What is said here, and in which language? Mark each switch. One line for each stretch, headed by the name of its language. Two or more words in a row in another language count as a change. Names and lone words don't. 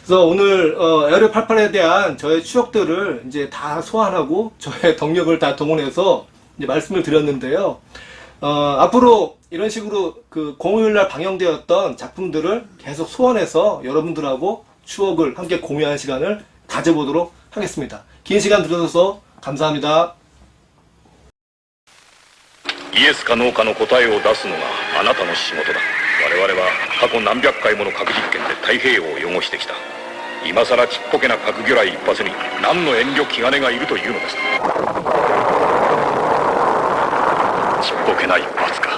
Korean: 그래서 오늘 에어리어 88에 대한 저의 추억들을 이제 다 소환하고 저의 덕력을 다 동원해서 이제 말씀을 드렸는데요. 앞으로 이런 식으로 그 공휴일날 방영되었던 작품들을 계속 소환해서 여러분들하고 추억을 함께 공유하는 시간을 가져보도록 하겠습니다. 긴 시간 들어줘서 감사합니다.
Japanese: イエスかノーかの答えを出すのがあなたの仕事だ。我々は過去何百回もの核実験で太平洋を汚してきた。今さらちっぽけな核魚雷一発に何の遠慮気兼ねがいるというのですか。ちっぽけな一発か。